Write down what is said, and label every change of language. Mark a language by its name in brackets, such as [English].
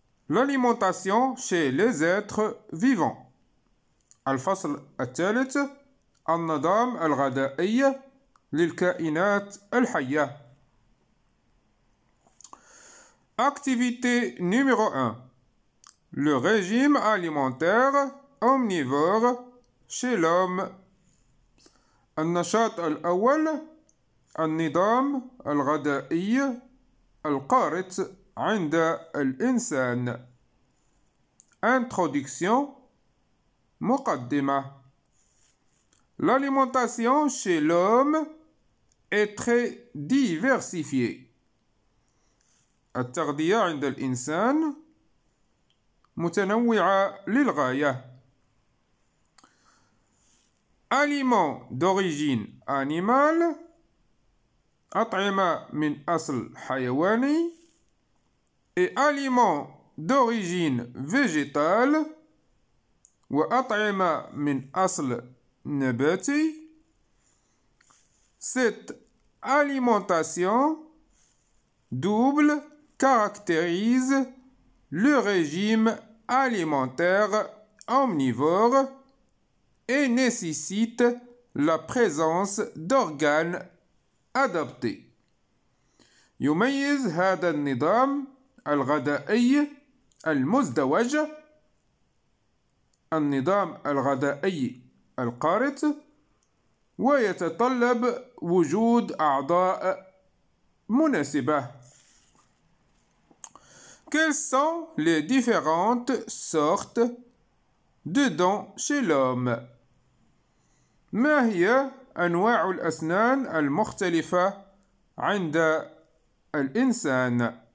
[French] L'alimentation chez les êtres vivants. [Arabic] الفصل الثالث. النظام الغذائي للكائنات الحية. [French] Activité numéro 1. Le régime alimentaire omnivore chez l'homme. [Arabic] النشاط الأول. النظام الغذائي القارئ عند الإنسان. [French] Introduction. مقدمة. L'alimentation chez l'homme est très diversifiée. [Arabic] التغذية عند الإنسان متنوعة للغاية. [French] Aliments d'origine animale. [Arabic] أطعمة من أصل حيواني. [French] Et aliments d'origine végétale. [Arabic] وأطعمة من أصل نباتي. [French] Cette alimentation double caractérise le régime alimentaire omnivore et nécessite la présence d'organes adaptés. [Arabic] يميز هذا النظام الغذائي المزدوج النظام الغذائي القارئ ويتطلب وجود أعضاء مناسبة. [French] Quelles sont les différentes sortes de dents chez l'homme؟ [Arabic] ما هي أنواع الأسنان المختلفة عند الإنسان؟